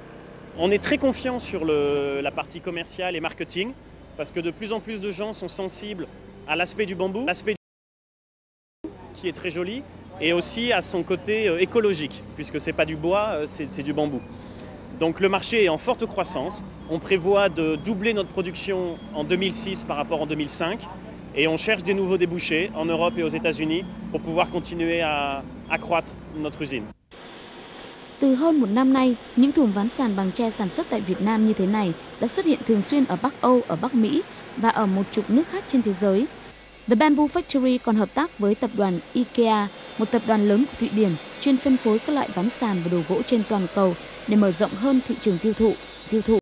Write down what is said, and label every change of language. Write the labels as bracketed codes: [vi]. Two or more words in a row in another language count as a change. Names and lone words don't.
[fr] On est très confiant sur la partie commerciale et marketing, parce que de plus en plus de gens sont sensibles à l'aspect du bambou, qui est très joli, et aussi à son côté écologique, puisque c'est pas du bois, c'est du bambou. Donc le marché est en forte croissance. On prévoit de doubler notre production en 2006 par rapport en 2005, et on cherche des nouveaux débouchés en Europe et aux États-Unis pour pouvoir continuer à accroître notre usine. [vi] Từ hơn một năm nay, những thùng ván sàn bằng tre sản xuất tại Việt Nam như thế này đã xuất hiện thường xuyên ở Bắc Âu, ở Bắc Mỹ và ở một chục nước khác trên thế giới. The Bamboo Factory còn hợp tác với tập đoàn IKEA, một tập đoàn lớn của Thụy Điển chuyên phân phối các loại ván sàn và đồ gỗ trên toàn cầu để mở rộng hơn thị trường tiêu thụ.